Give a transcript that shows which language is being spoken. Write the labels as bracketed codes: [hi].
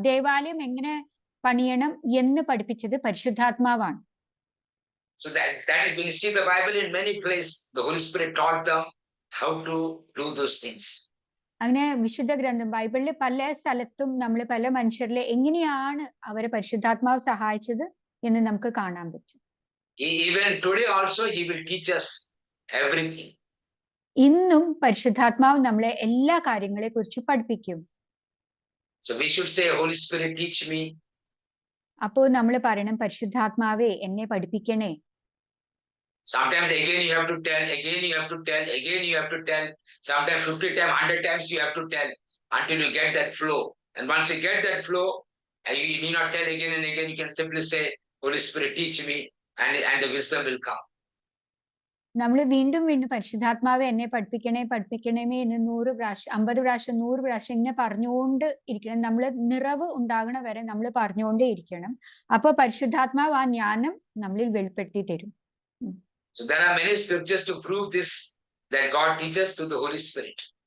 [ml] ദേവാലയം എങ്ങനെ പണിയണം എന്ന് പഠിപ്പിച്ചത് പരിശുദ്ധാത്മാവാണ്. [en] So that is when you see the Bible in many places, the Holy Spirit taught them how to do those things. [ml] അങ്ങനെ വിശുദ്ധ ഗ്രന്ഥം ബൈബിളിലെ പല സ്ഥലത്തും നമ്മൾ പല മനുഷ്യരിലെ എങ്ങനെയാണ് അവരെ പരിശുദ്ധാത്മാവ് സഹായിച്ചത് എന്ന് നമുക്ക് കാണാൻ പറ്റും. [en] Even today also he will teach us everything. [ml] ഇന്നും പരിശുദ്ധാത്മാവ് നമ്മളെ എല്ലാ കാര്യങ്ങളെ കുറിച്ച് പഠിപ്പിക്കും. [en] So we should say, Holy Spirit, teach me. [ml] അപ്പോൾ നമ്മൾ പറയണം, പരിശുദ്ധാത്മാവേ എന്നെ പഠിപ്പിക്കണേ. [en] Sometimes again you have to tell, again you have to tell, again you have to tell. Sometimes 50 times, 100 times you have to tell until you get that flow. And once you get that flow, you need not tell again and again. You can simply say, Holy Spirit, teach me, and the wisdom will come. [ml] നമ്മൾ വീണ്ടും വീണ്ടും പരിശുദ്ധാത്മാവെ എന്നെ പഠിപ്പിക്കണേ പഠിപ്പിക്കണമേ എന്ന് 100 പ്രാവശ്യം 50 പ്രാവശ്യം 100 പ്രാവശ്യം ഇങ്ങനെ പറഞ്ഞുകൊണ്ട് ഇരിക്കണം. നമ്മൾ നിറവ് ഉണ്ടാകണ വരെ നമ്മൾ പറഞ്ഞുകൊണ്ടേ ഇരിക്കണം. അപ്പൊ പരിശുദ്ധാത്മാവ് ആ ജ്ഞാനം നമ്മളിൽ വെളിപ്പെടുത്തി തരും. [en] So there are many scriptures to prove this, that God teaches through the Holy Spirit.